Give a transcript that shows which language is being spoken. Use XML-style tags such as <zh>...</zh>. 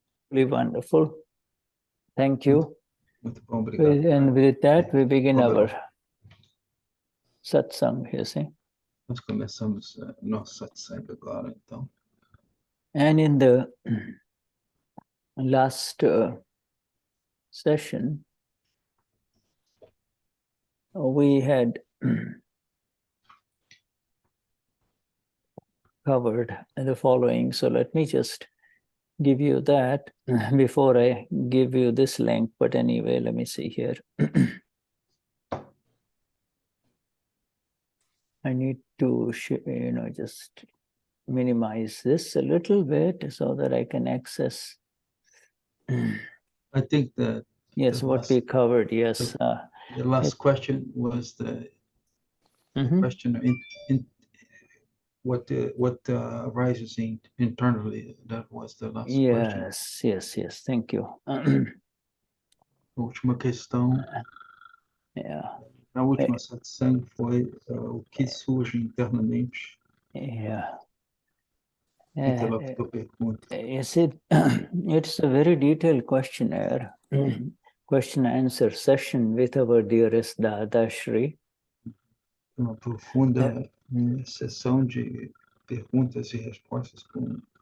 <en>Really wonderful. Thank you.</en> <pt>Muito bom, obrigado.</pt> <en>And with that, we begin our satsang, you see.</en> <pt>Nós começamos nosso satsang agora, então.</pt> <en>And in the last session, we had covered the following. So let me just give you that before I give you this link. But anyway, let me see here. I need to, just minimize this a little bit so that I can access. I think that yes, what we covered. Yes, the last question was the question in what arises internally. That was the last question. Yes. Thank you.</en> <pt>Última questão. Na última satsang foi o que surge internamente.</pt> <en>You see, it's a very detailed questionnaire, question answer session with our dearest Dadashri.</en> <pt>Uma profunda sessão de perguntas e respostas com</pt>